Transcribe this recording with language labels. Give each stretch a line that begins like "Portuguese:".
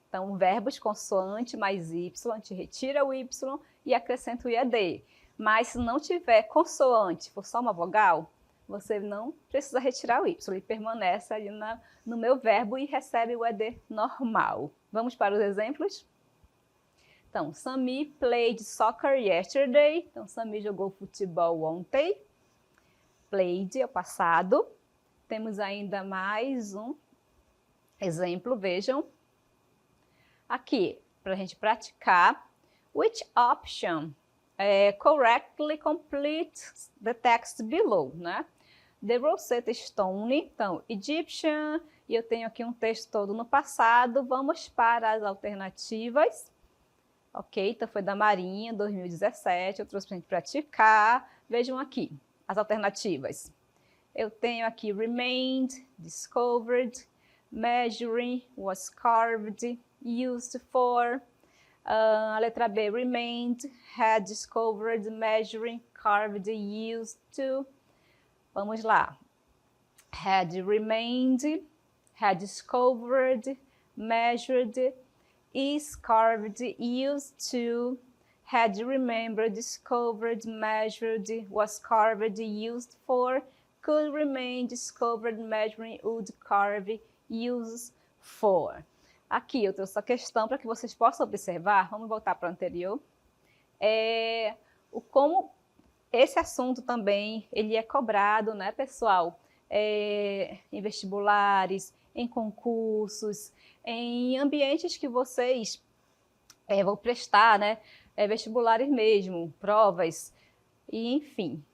Portuguese: Então, verbos consoante mais Y, a gente retira o Y e acrescenta o ED. Mas se não tiver consoante, for só uma vogal, você não precisa retirar o Y, ele permanece ali no meu verbo e recebe o ED normal. Vamos para os exemplos?
English: Então, Sami played soccer yesterday.
Portuguese: Então, Sami jogou futebol ontem. Played é o passado. Temos ainda mais um exemplo, vejam. Aqui, para a gente praticar.
English: Which option correctly completes the text below, né?
Portuguese: The Rosetta Stone, então, Egyptian, e eu tenho aqui um texto todo no passado. Vamos para as alternativas. Ok, então foi da Marinha, 2017, eu trouxe para a gente praticar. Vejam aqui as alternativas. Eu tenho aqui
English: remained, discovered, measuring, was carved, used for.
Portuguese: A letra B,
English: remained, had discovered, measuring, carved, used to.
Portuguese: Vamos lá.
English: Had remained, had discovered, measured, is carved, used to, had remembered, discovered, measured, was carved, used for, could remain, discovered, measuring, would carve, uses for.
Portuguese: Aqui eu trouxe a questão para que vocês possam observar. Vamos voltar para o anterior. Como esse assunto também ele é cobrado, né, pessoal? Em vestibulares, em concursos, em ambientes que vocês vão prestar, né, vestibulares mesmo, provas, e enfim.